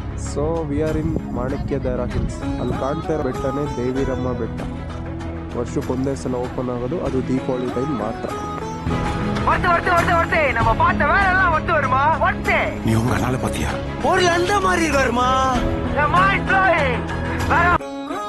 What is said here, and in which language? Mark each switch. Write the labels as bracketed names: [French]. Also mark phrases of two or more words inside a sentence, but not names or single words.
[English] So we are in Manikyadhara Hills. [Kannada] ಅಲ್ಲಿ ಕಾಣ್ತಾ ಇರೋ ಬೆಟ್ಟನೇ ದೇವಿರಮ್ಮ ಬೆಟ್ಟ. ವರ್ಷಕ್ಕೊಂದೇ ಸಲ ಓಪನ್ ಆಗೋದು, ಅದು ದೀಪಾವಳಿ ಟೈಮ್ ಮಾತ್ರ. [Tamil] நம்ம பார்த்த வேலை எல்லாம் ஒத்து வருமா? நீ உங்க அண்ணால பாத்தியா? ஒரு அந்த மாதிரி வருமா?